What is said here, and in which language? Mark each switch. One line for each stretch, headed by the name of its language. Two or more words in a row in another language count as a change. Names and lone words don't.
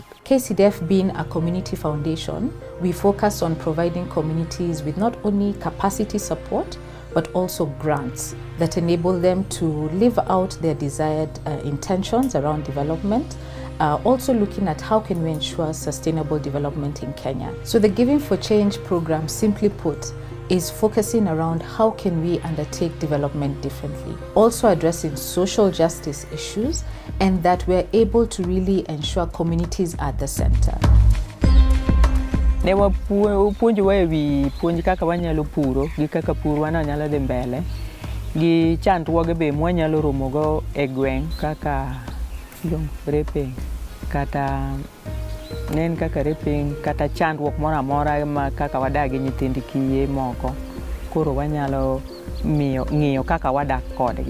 English: KCDF being a community foundation, we focus on providing communities with not only capacity support, but also grants that enable them to live out their desired intentions around development, also looking at how can we ensure sustainable development in Kenya. So the Giving for Change program, simply put, is focusing around how can we undertake development differently, also addressing social justice issues, and that we're able to really ensure communities are at the center.
Luo (Kenya and Tanzania): Ne wapuonjowa ewi puonj kaka wanyalo puro gi kaka pur wanyalo dhi mbele gi chandruoge be mwanyalo romogo e gweng' kaka raping kata nen kaka raping kata chandruok moro amora ma kaka wadak gi nyithind kiye moko, koro wanyalo ng'iyo kaka wadak kodgi.